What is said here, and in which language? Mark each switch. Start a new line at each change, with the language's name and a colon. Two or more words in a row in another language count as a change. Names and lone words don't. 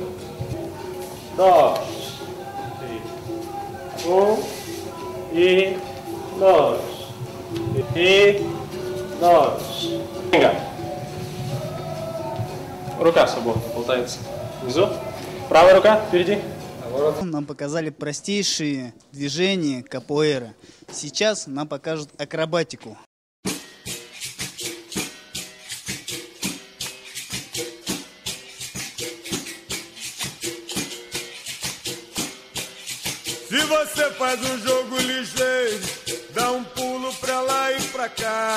Russian: Dos, и dos, и dos. Джинга. Рука свободно болтается внизу. Правая рука впереди. Нам показали простейшие движения капоэра. Сейчас нам покажут акробатику.
Portuguese: Se você faz jogo ligeiro, dá pulo pra lá e pra cá.